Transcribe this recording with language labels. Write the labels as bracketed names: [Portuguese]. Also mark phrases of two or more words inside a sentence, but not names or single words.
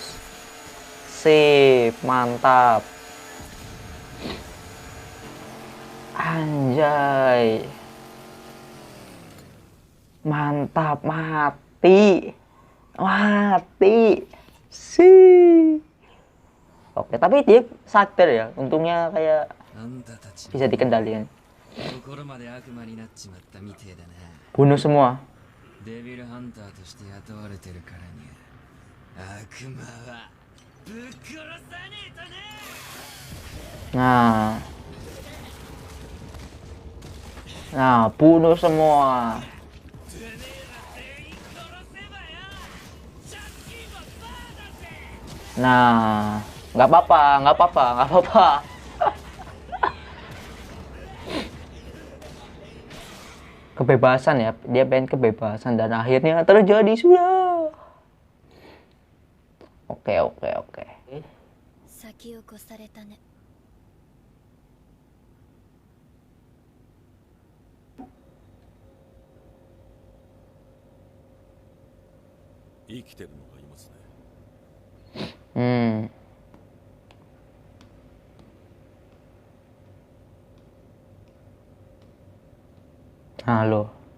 [Indonesian] Sip, mantap. Anjay. Mantap, mati. Mati. Sih. Oke, tapi dia sadar ya. Untungnya kayak [Japanese] あんたたち [Indonesian] bisa dikendalikan. [Japanese] 心まで悪魔になっちまったみてえだな。 [Indonesian] Bunuh semua. [Japanese] デビルハンターとして雇われてるからには悪魔はぶっ殺さねえとな。 [Indonesian] Nah. Nah, bunuh semua. [Japanese] てめえら全員殺せばよ借金はバーだぜ。 [Indonesian] Nah, nggak apa-apa, nggak apa-apa, nggak apa-apa. Kebebasan ya, dia pengen kebebasan dan akhirnya terjadi sudah. Oke, oke, oke. [Japanese] 先を越されたね。生きてるのがいますね。 [Indonesian] Halo.